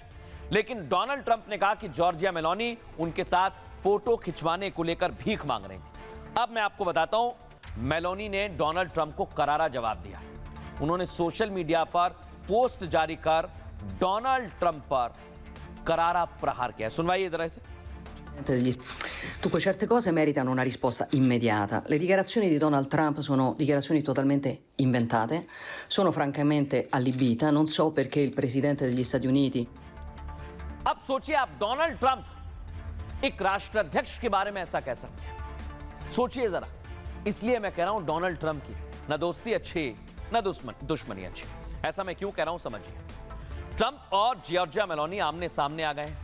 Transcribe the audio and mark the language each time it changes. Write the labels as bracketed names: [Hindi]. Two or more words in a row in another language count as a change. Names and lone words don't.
[Hindi] लेकिन डोनाल्ड ट्रंप ने कहा कि जॉर्जिया मेलोनी उनके साथ फोटो खिंचवाने को लेकर भीख मांग रही थी। अब मैं आपको बताता हूं मेलोनी ने डोनाल्ड ट्रंप को करारा जवाब दिया। उन्होंने [English] social media [Hindi] पर पोस्ट जारी कर डोनाल्ड ट्रंप पर करारा प्रहार किया। सुनवाइए जरा इसे। [Italian] Dunque certe cose meritano una risposta immediata. Le dichiarazioni di Donald Trump sono dichiarazioni totalmente inventate, sono francamente allibita, non so perché il presidente degli Stati Uniti. [Hindi] अब सोचिए आप, डोनाल्ड ट्रंप एक राष्ट्राध्यक्ष के बारे में ऐसा कह सकते हैं। सोचिए जरा। इसलिए मैं कह रहा हूं डोनाल्ड ट्रंप की ना दोस्ती अच्छी ना दुश्मनी अच्छी। ऐसा मैं क्यों कह रहा हूं समझिए। ट्रंप और जॉर्जिया मेलोनी आमने सामने आ गए हैं।